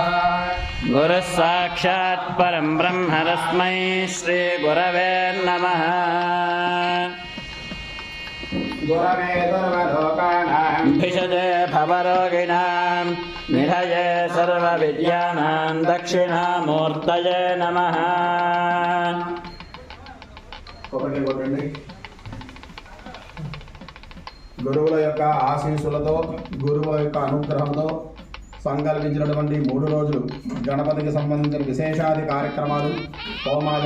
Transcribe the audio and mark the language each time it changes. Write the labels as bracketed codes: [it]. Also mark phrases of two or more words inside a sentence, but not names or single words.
[sa] गुरुः साक्षात् परं ब्रह्म तस्मै श्री गुरवे नमः। गुरवे सर्वलोकानां भिषजे भवरोगिणां निधये सर्वविद्यानां दक्षिणामूर्तये नमः। [te] గురువుల యొక్క ఆశీస్సులతో గురువుల యొక్క అనుగ్రహంతో సంకల్పించినటువంటి 3 రోజులు గణపతికి సంబంధించిన విశేషాది కార్యక్రమాలు హోమాది